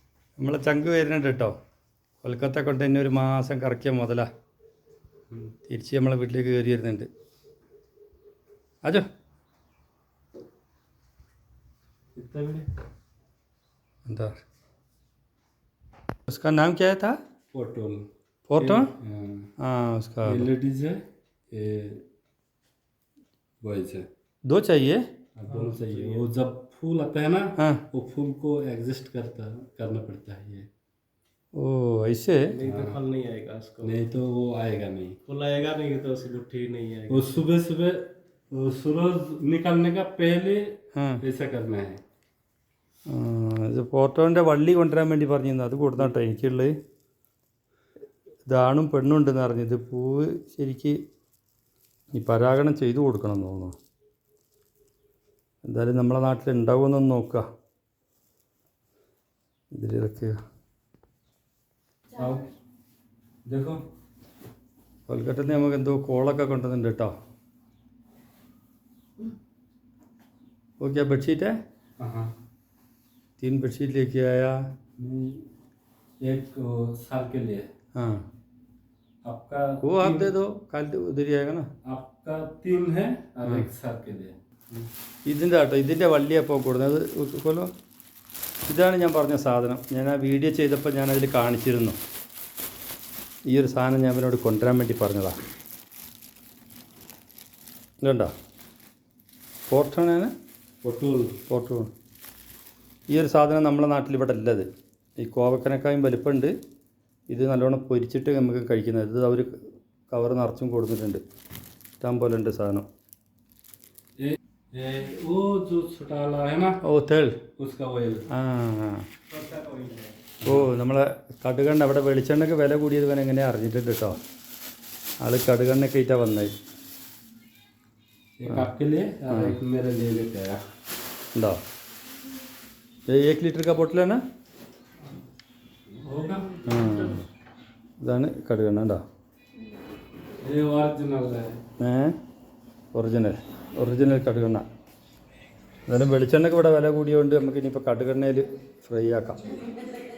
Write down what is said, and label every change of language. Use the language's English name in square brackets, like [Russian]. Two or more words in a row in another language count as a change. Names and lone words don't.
[Malayalam] നമ്മളെ ചങ്ക് വരുന്നുണ്ട് കേട്ടോ. കൊൽക്കത്ത കൊണ്ട് തന്നെ ഒരു മാസം കറക്കിയ മുതലാ തിരിച്ച് നമ്മളെ വീട്ടിലേക്ക് കയറി വരുന്നുണ്ട്. [Hindi] ആജോ എന്താ उसका नाम क्या था? पोटोल। पोर्टोन? हाँ उसका लेडीज है, ये बॉयज है। दो चाहिए? दोनों चाहिए। वो जब फूल आता है ना, हाँ वो फूल को एडजस्ट करना पड़ता है ये। ओ ऐसे? नहीं तो फल नहीं आएगा उसको। नहीं तो वो आएगा नहीं, फल आएगा नहीं तो उसकी गुट्ठी नहीं आएगी। वो सुबह सुबह सूरज निकलने का पहले हाँ ऐसा करना है। [Malayalam] ഇത് പോർട്ടോൻ്റെ വള്ളി കൊണ്ടുവരാൻ വേണ്ടി പറഞ്ഞിരുന്നു. അത് കൊടുത്താട്ടോ എനിക്കുള്ളത്. ഇതാണും പെണ്ണും ഉണ്ടെന്ന് പറഞ്ഞു. ഇത് പൂവ് ശരിക്ക് ഈ പരാഗണം ചെയ്തു കൊടുക്കണം എന്ന് തോന്നുന്നു. എന്തായാലും നമ്മളെ നാട്ടിൽ ഉണ്ടാവുമെന്നൊന്ന് നോക്കുക. ഇതിലിറക്കുക. [Hindi] देखो [Malayalam] കൊൽക്കത്തയിൽ നിന്ന് നമുക്ക് എന്തോ കോളൊക്കെ കൊണ്ടുവന്നിട്ടുണ്ട് കേട്ടോ. [Hindi] ഓക്കെ बेडशीट है? हाँ 3 बेडशीट लेके आया. एक साल के लिए। हाँ आपका वो आप दे दो, कल उधर ही आएगा ना. आपका 3 है और 1 साल के लिए। [Malayalam] ഇതിൻ്റെ കേട്ടോ, ഇതിൻ്റെ വള്ളിയപ്പോൾ കൊടുക്കുന്നത് കൊല്ലോ. ഇതാണ് ഞാൻ പറഞ്ഞ സാധനം. ഞാൻ ആ വീഡിയോ ചെയ്തപ്പോൾ ഞാനതിൽ കാണിച്ചിരുന്നു. ഈ ഒരു സാധനം ഞാൻ അവനോട് കൊണ്ടുവരാൻ വേണ്ടി പറഞ്ഞതാണ്. ഇതുണ്ടോ പോർട്ടോണാണ്? പോർട്ടോൺ. ഈ ഒരു സാധനം നമ്മളെ നാട്ടിൽ ഇവിടെ ഉള്ളത്. ഈ കോവക്കനക്കായും വലിപ്പമുണ്ട്. ഇത് നല്ലോണം പൊരിച്ചിട്ട് നമുക്ക് കഴിക്കുന്നത്. ഇത് അവർ കവർ നിറച്ചും കൊടുത്തിട്ടുണ്ട്. ഇഷ്ടം പോലെ ഉണ്ട് സാധനം. [Hindi] वो जो छोटा वाला है ना, [Malayalam] ഓ തേൾ. [Hindi] उसका ऑयल। [Malayalam] ആ ഓ നമ്മളെ കടുകെണ്ണ ഇവിടെ വെളിച്ചെണ്ണയ്ക്ക് വില കൂടിയത് ഇവൻ എങ്ങനെയാണ് അറിഞ്ഞിട്ടുണ്ട് കേട്ടോ. ആൾ കടുകെണ്ണയൊക്കെ ആയിട്ടാണ് വന്നത്. [Hindi] एक आपके लिए और एक मेरे लिए लेते आया। [Malayalam] ഉണ്ടോ? [Hindi] 1 लीटर का [Malayalam] ബോട്ടിലാണ്. [Hindi] होगा [Malayalam] ഇതാണ് കടുകെണ്ണ ഉണ്ടോ? [Hindi] ये ओरिजिनल है। [Malayalam] ഒറിജിനൽ കടുകെണ്ണ. എന്നാലും വെളിച്ചെണ്ണയ്ക്ക് ഇവിടെ വില കൂടിയതുകൊണ്ട് നമുക്ക് ഇനിയിപ്പോൾ കടുകെണ്ണയിൽ ഫ്രൈ ആക്കാം.